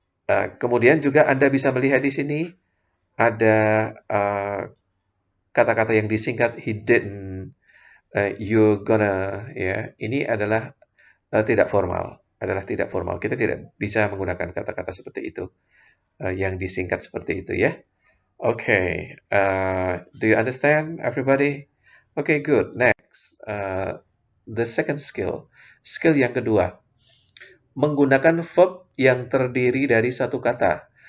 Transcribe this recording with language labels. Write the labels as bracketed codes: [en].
[id] Kemudian juga Anda bisa melihat di sini ada kata-kata yang disingkat [en] he didn't, you gonna, [id] ya. Ini adalah adalah tidak formal. Kita tidak bisa menggunakan kata-kata seperti itu, yang disingkat seperti itu ya. [en] Okay, do you understand, everybody? Okay, good. Next, the second skill. [id] Skill yang kedua, menggunakan verb yang terdiri dari satu kata.